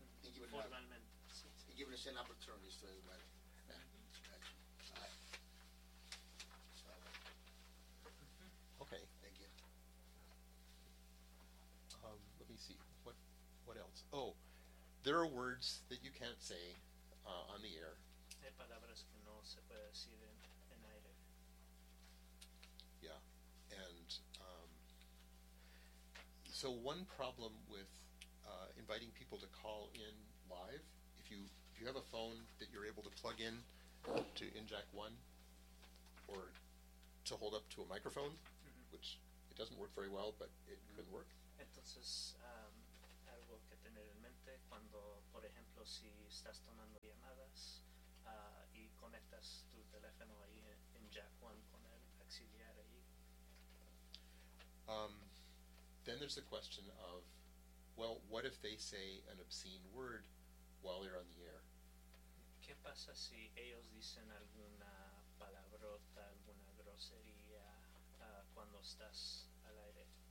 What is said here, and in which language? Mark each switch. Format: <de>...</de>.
<en>Give us an opportunity to invite. Yeah. Okay. Thank you. Let me see what else. Oh, there are words that you can't say on the air.</en> <es>Hay palabras que no se puede decir en aire.</es> <en>Yeah, and so one problem with inviting people to call in live. If you have a phone that you're able to plug in to InJack 1 or to hold up to a microphone, mm-hmm. which it doesn't work very well, but it mm-hmm. could work.</en> <es>Entonces, algo que tener en mente cuando, por ejemplo, si estás tomando llamadas y conectas tu teléfono ahí en InJack 1 con el auxiliar ahí.</es> <en>Then there's the question of, well, what if they say an obscene word while they're on the air?</en> <es>¿Qué pasa si ellos dicen alguna palabrota, alguna grosería cuando estás al aire?</es>